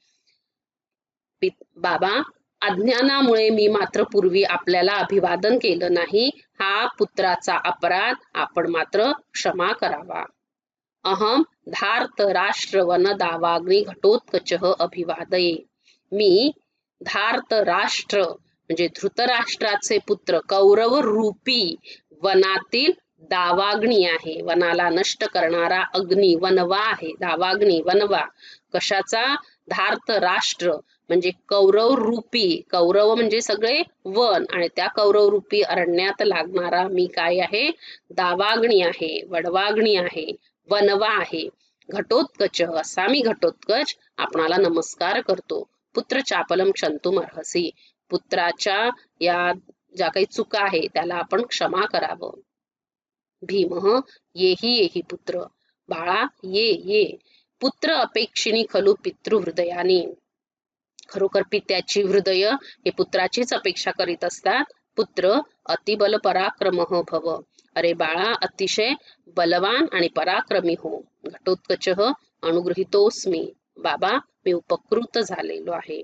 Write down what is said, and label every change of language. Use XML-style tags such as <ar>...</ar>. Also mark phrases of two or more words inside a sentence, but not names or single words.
<mr>बाबा अज्ञानामुळे मी मात्र पूर्वी आपल्याला अभिवादन केलं नाही, हा पुत्राचा अपराध आपण मात्र क्षमा करावा.</mr> <sa>अहम धार्त राष्ट्र वन दावाग्नी घटोत्कचः अभिवादये,</sa> <mr>मी धार्त राष्ट्र म्हणजे धृतराष्ट्राचे पुत्र कौरव रूपी वनातील दावाग्नी आहे. वनाला नष्ट करणारा अग्नी वनवा आहे. दावाग्नी वनवा कशाचा. धार्त राष्ट्र म्हणजे कौरव रूपी, कौरव म्हणजे सगळे वन, आणि त्या कौरव रूपी अरण्यात लागणारा मी काय आहे. दावाग्नी आहे, वडवाग्नी आहे, वनवा आहे. घटोत्कच असा मी घटोत्कच आपणाला नमस्कार करतो.</mr> <sa>पुत्र चापलम क्षंतुम अर्हसी,</sa> <mr>पुत्राच्या या ज्या काही चुका आहे त्याला आपण क्षमा करावं.</mr> <sa>भीमः येही येही पुत्र,</sa> <mr>बाळा ये ये.</mr> <sa>पुत्र अपेक्षिणी खलु पितृहृदयानी,</sa> <mr>खरोखर पित्याची हृदय हे पुत्राचीच अपेक्षा करीत असतात.</mr> <sa>पुत्र अतिबल पराक्रमः भव,</sa> <mr>अरे बाळा अतिशय बलवान आणि पराक्रमी हो.</mr> <sa>घटोत्कचः अनुगृहीतोस्मी,</sa> <mr>बाबा मी उपकृत झालेलो आहे.</mr>